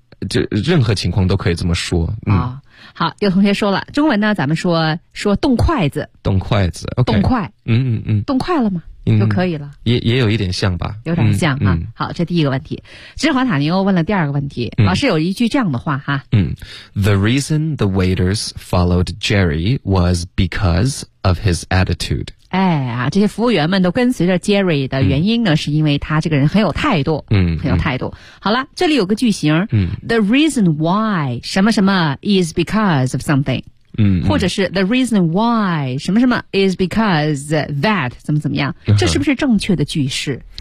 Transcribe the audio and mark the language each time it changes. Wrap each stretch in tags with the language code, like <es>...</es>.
<zh>就任何情况都可以这么说啊、好，有同学说了，中文呢，咱们说动筷子，动筷子， okay，动筷，动筷了吗？就可以了，也有一点像吧，有点像哈、好，这第一个问题，芝华塔尼欧问了第二个问题，老师有一句这样的话哈，</zh> <en>The reason the waiters followed Jerry was because of his attitude。</en> <zh>哎啊，这些服务员们都跟随着 Jerry 的原因呢，是因为他这个人很有态度，很有态度。好了，这里有个句型，</zh> <en>The reason why</en> <zh>什么什么</zh> <en>is because of something。</en> <zh>或者是</zh> <en>the reason why</en> <zh>什么什么</zh> <en>is because that</en> <zh>怎么怎么样，这是不是正确的句式？</zh>